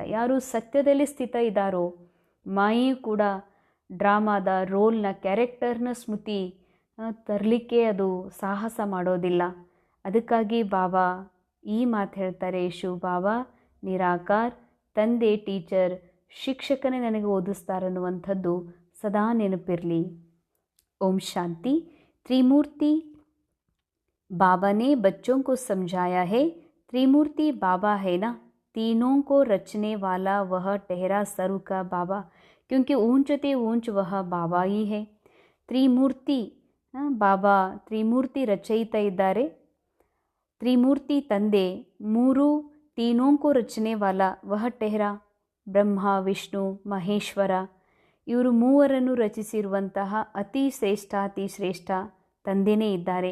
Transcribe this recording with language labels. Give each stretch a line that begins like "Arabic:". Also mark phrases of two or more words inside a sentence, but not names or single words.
Kannada: ಯಾರು ಸತ್ಯದಲ್ಲಿ ಸ್ಥಿತ ಇದ್ದಾರೋ ಮಾಯೆಯು ಕೂಡ ಡ್ರಾಮಾದ ರೋಲ್ನ, ಕ್ಯಾರೆಕ್ಟರ್ನ ಸ್ಮೃತಿ ತರಲಿಕ್ಕೆ ಅದು ಸಾಹಸ ಮಾಡೋದಿಲ್ಲ. ಅದಕ್ಕಾಗಿ ಬಾಬಾ ಈ ಮಾತು ಹೇಳ್ತಾರೆ, ಶಿವ ಬಾಬಾ ನಿರಾಕಾರ ತಂದೆ, ಟೀಚರ್, ಶಿಕ್ಷಕನೇ ನನಗೆ ಓದಿಸ್ತಾರನ್ನುವಂಥದ್ದು ಸದಾ ನೆನಪಿರಲಿ. ಓಂ ಶಾಂತಿ.
Hindi: त्रिमूर्ति बाबा ने बच्चों को समझाया है, त्रिमूर्ति बाबा है ना, तीनों को रचने वाला वह ठहरा सर्व का बाबा, क्योंकि ऊंचते ऊंच वह बाबा ही है.
Kannada: त्रिमूर्ति ಬಾಬಾ ತ್ರಿಮೂರ್ತಿ ರಚಯಿತ ಇದ್ದಾರೆ. ತ್ರಿಮೂರ್ತಿ ತಂದೆ, ಮೂರು
Hindi: तीनोंको रचने वाला वह ठहरा,
Kannada: ಬ್ರಹ್ಮ, ವಿಷ್ಣು, ಮಹೇಶ್ವರ, ಇವರು ಮೂವರನ್ನು ರಚಿಸಿರುವಂತಹ ಅತಿ ಶ್ರೇಷ್ಠ ತಂದೆಯೇ ಇದ್ದಾರೆ.